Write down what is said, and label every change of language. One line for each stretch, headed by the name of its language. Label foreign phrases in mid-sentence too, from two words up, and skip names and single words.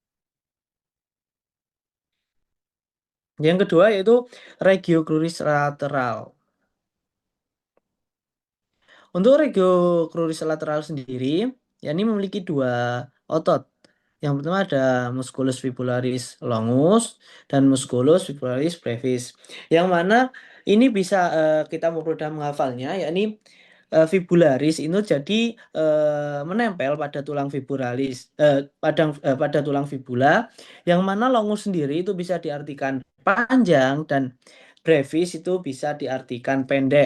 Indonesian: Yang kedua yaitu regio cruris lateral. Untuk regio cruris lateral sendiri, ya ini memiliki dua otot. Yang pertama ada musculus fibularis longus dan musculus fibularis brevis. Yang mana ini bisa kita mudah menghafalnya, yakni fibularis itu jadi menempel pada tulang fibularis, pada tulang fibula, yang mana longus sendiri itu bisa diartikan panjang dan brevis itu bisa diartikan pendek.